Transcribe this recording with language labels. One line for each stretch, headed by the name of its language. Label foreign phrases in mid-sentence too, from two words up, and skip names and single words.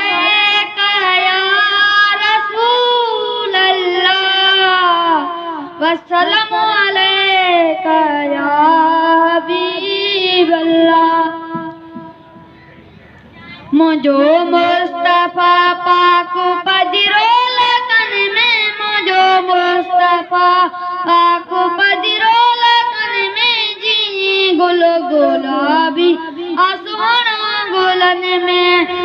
Arabic: عليك يا رسول الله، والسلام عليك يا حبيب الله۔
Sindhi: منهنجو مصطفيٰ پاڪ پجرو لگن ۾، منهنجو مصطفيٰ پاڪ پجرو لگن ۾، جيئن گل گلابي آ سهڻا گلن ۾۔